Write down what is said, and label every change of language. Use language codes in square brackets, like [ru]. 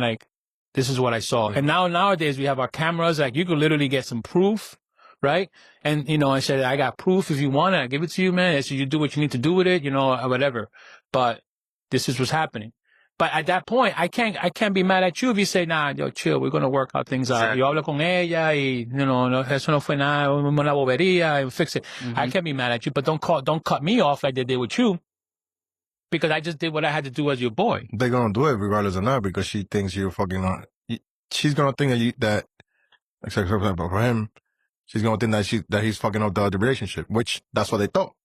[en] Like this is what I saw. And nowadays we have our cameras. Like you can literally get some proof. Right? And, I said, I got proof if you want it. I give it to you, man. I said, you do what you need to do with it, or whatever. But this is what's happening. But at that point, I can't be mad at you if you say, nah, yo, chill. We're going to work out things out. [es] Yo hablo con ella y, no, eso no fue nada, una bobería, [en] and fix it. I can't be mad at you, but don't cut me off like they did with you. Because I just did what I had to do as your boy. They're going to do it regardless or not because she thinks you're fucking on. She's going to think that except for him, she's going to think that he's fucking up the relationship, which that's what they thought.